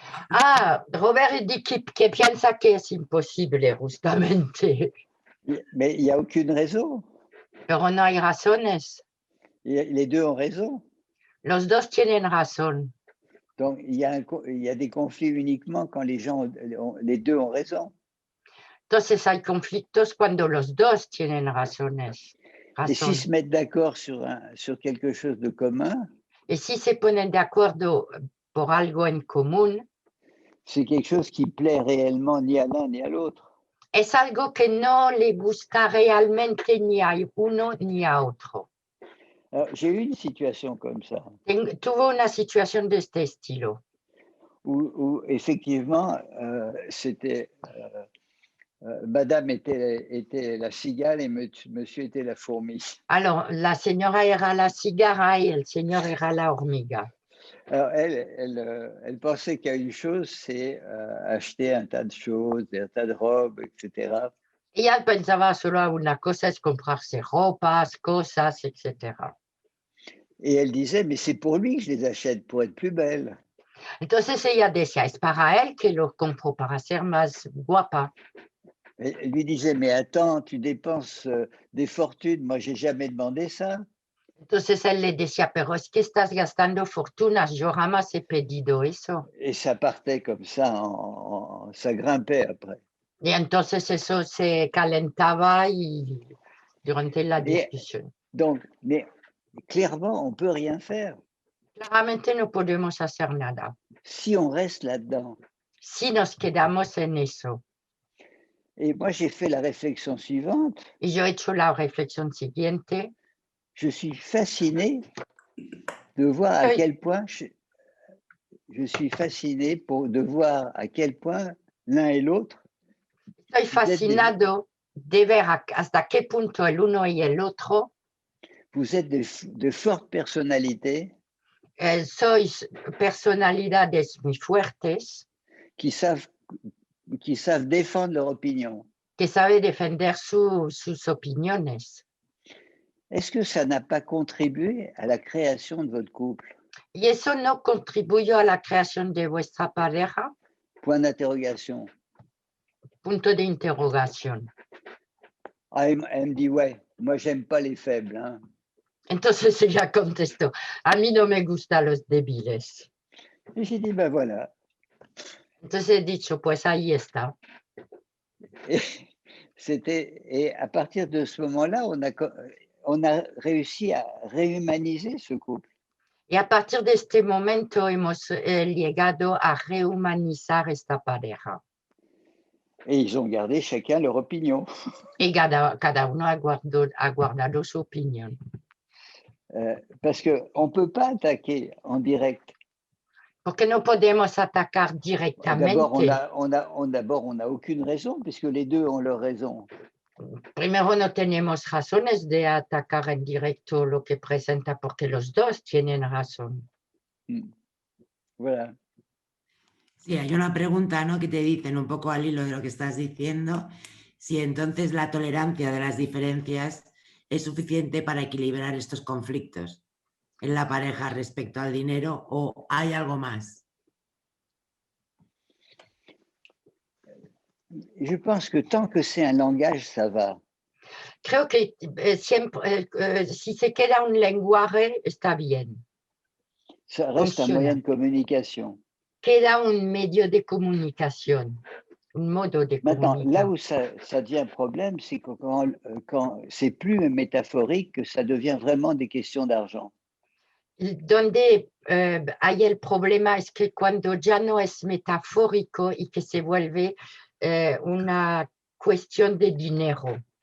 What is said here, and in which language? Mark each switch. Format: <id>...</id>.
<fr>Ah, Robert dit que</fr> <es>piensa que es imposible, justamente.</es> <fr>Mais il n'y a aucune raison.</fr> <es>Pero no hay razones.</es> <fr>Les deux ont raison.</fr> <es>Los dos tienen razón.</es> <fr>Donc, il y a des conflits uniquement quand les deux ont raison.</fr> <es>Entonces hay conflictos cuando los dos tienen razones.</es> <fr>Et s'ils se mettent d'accord sur quelque chose de commun,</fr> <es>Et si se ponen de acuerdo por algo en común,</es> <fr>c'est quelque chose qui plaît réellement ni à l'un ni à l'autre.</fr> <es>es algo que no le gusta realmente ni a uno ni a otro.</es> <fr>Alors, j'ai eu une situation comme ça,</fr> <es>Tuve una situación de este estilo,</es> <fr>où effectivement, c'était madame était la cigale et monsieur était la fourmi.</fr> <es>Alors, la señora era la cigarra y el señor era la hormiga.</es> <fr>Alors, elle pensait qu'il y a une chose, c'est acheter un tas de choses, un tas de robes, etc.</fr> <es>Ella pensaba solo una cosa, es comprarse ropas, cosas, etc.</es> <fr>Et elle disait, mais c'est pour lui que je les achète, pour être plus belle.</fr> <es>Entonces ella decía, es para él que lo compro, para ser más guapa.</es> <fr>Elle lui disait, mais attends, tu dépenses des fortunes, moi, j'ai jamais demandé ça.</fr> <es>Entonces él le decía, pero es que estás gastando fortunas, yo jamás he pedido eso.</es> <fr>Et ça partait comme ça, ça grimpait après.</fr> <es>Y entonces eso se calentaba y durante la discusión.</es> <fr>Donc, mais clairement, on ne peut rien faire.</fr> <es>Claramente no podemos hacer nada.</es> <fr>Si on reste là-dedans.</fr> <es>Si nos quedamos en eso.</es> <fr>Et moi, j'ai fait la réflexion suivante.</fr> <es>Y yo he hecho la reflexión siguiente.</es> <fr>Je suis fasciné de voir à quel point je suis fasciné de voir à quel point l'un et l'autre.</fr> <es>Estoy fascinado de ver hasta qué punto el uno y el otro.</es> <fr>Vous êtes de fortes personnalités.</fr> <es>Sois personalidades muy fuertes.</es> <fr>Qui savent défendre leur opinion.</fr> <es>Que sabe defender sus opiniones.</es> <fr>Est-ce que ça n'a pas contribué à la création de votre couple?</fr> <es>¿Y eso no contribuyó a la creación de vuestra pareja?</es> <fr>Point d'interrogation.</fr> <es>Punto de interrogación.</es> <fr>Ah, elle me dit, ouais, moi, j'aime pas les faibles. Hein.</fr> <es>Entonces ella contestó, a mí no me gustan los débiles.</es> <fr>Et j'ai dit, ben voilà.</fr> <es>Entonces he dicho, pues ahí está.</es> <fr>Et à partir de ce moment-là, on a réussi à réhumaniser ce couple.</fr> <es>Y a partir de este momento hemos llegado a rehumanizar esta pareja.</es> <fr>Et ils ont gardé chacun leur opinion.</fr> <es>Y cada uno ha guardado su opinión.</es> <fr>Parce qu'on ne peut pas attaquer en direct.</fr> <es>Porque no podemos atacar directamente.</es> <fr>D'abord, on n'a aucune raison, puisque les deux ont leur raison.</fr> <es>Primero, no tenemos razones de atacar en directo lo que presenta, porque los dos tienen razón.</es> <fr>Voilà.</fr> <es>Sí, hay una pregunta, ¿no?, que te dicen un poco al hilo de lo que estás diciendo, si entonces la tolerancia de las diferencias es suficiente para equilibrar estos conflictos en la pareja respecto al dinero o hay algo más.</es> <fr>Je pense que tant que c'est un langage, ça va.</fr> <es>Creo que siempre, si se queda un lenguaje, está bien.</es> <fr>Ça reste un</fr> <es>Funciona.</es> <fr>moyen de communication.</fr> <es>Queda un medio de comunicación, un modo de</es> <fr>Maintenant, là</fr> <es>comunicar.</es> <fr>où ça devient un problème, c'est que quand c'est plus métaphorique, que ça devient vraiment des questions d'argent.</fr> <es>Donde hay el problema es que cuando ya no es metafórico y que se vuelve una cuestión de dinero</es>